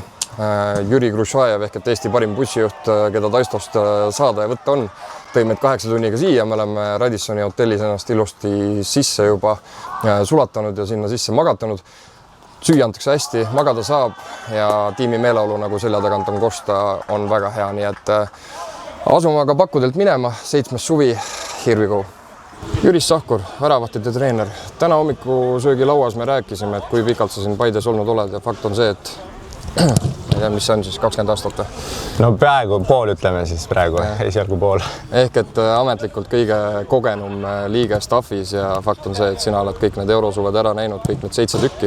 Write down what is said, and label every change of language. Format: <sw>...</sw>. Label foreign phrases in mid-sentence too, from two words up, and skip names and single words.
<et>Jüri Grušajev ehk et Eesti parim bussijuht, keda Taistost saada ja võtta on, tõi meid 8 tunniga siia. Me oleme Radissoni hotellis ennast ilusti sisse juba sulatanud ja sinna sisse magatanud. Süüa antakse hästi, magada saab ja tiimi meeleolu, nagu selja tagant on kosta, on väga hea. Nii et asume aga pakkudelt minema. 7. suvi,</et> <en>here we go.</en> <et>Jüris Sahkur, väravatide treener. Täna hommikusöögi lauas me rääkisime, et kui pikalt sa siin Paides olnud oled ja fakt on see, et ma ei tea, mis see on siis 20 aastat. No peaaegu pool, ütleme siis praegu, esialgu pool. Ehk et ametlikult kõige kogenum liige staffis ja fakt on see, et sina oled kõik need eurosuved ära näinud, kõik need 7 tükki.</et>